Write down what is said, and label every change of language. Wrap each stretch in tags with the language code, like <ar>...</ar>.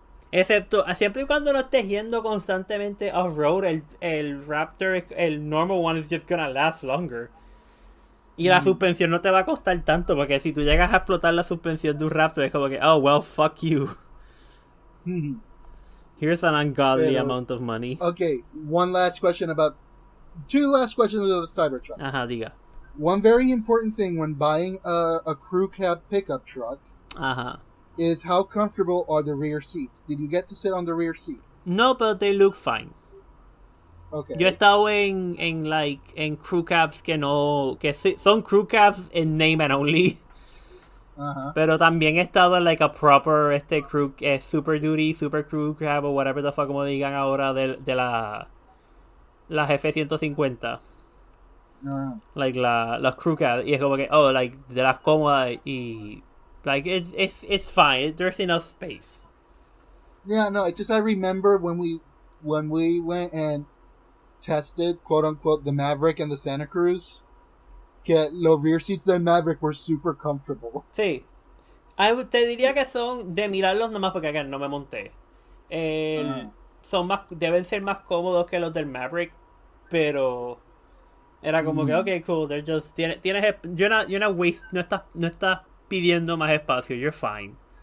<es>Excepto, siempre y cuando no estés yendo constantemente off-road, el Raptor, el</es> <en>normal one is just gonna last longer.</en> <es>Y la suspensión no te va a costar tanto, porque si tú llegas a explotar la suspensión de un Raptor, es como que,</es> <en>oh, well, fuck you. Here's an ungodly amount of money. Okay, two last questions about the Cybertruck.</en> <es>Ajá, diga.</es> <en>One very important thing when buying a crew cab pickup truck is how comfortable are the rear seats. Did you get to sit on the rear seat? No, but they look fine. Okay.</en> <es>Yo he estado en crew cabs que son crew cabs</es> <en>in name and only.</en> <es>Pero también he estado en</es> <en>a proper crew super duty, super crew cab</en> <es>o</es> <en>whatever the fuck</en> <es>como digan ahora de las F-150. Like las crew cab, y es como que de las cómodas y</es> <en>like it's fine. There's enough space. Yeah, no, I remember when we went and tested, quote unquote, the Maverick and the Santa Cruz,</en> <es>que los</es> <en>rear seats del Maverick were super comfortable.</en> <es>Sí. Te diría que son de mirarlos nomás porque acá no me monté. Deben ser más cómodos que los del Maverick, pero era como que</es> <en>okay, cool, they're just you're not</en> <es>no estás pidiendo más espacio,</es> <en>you're fine.</en>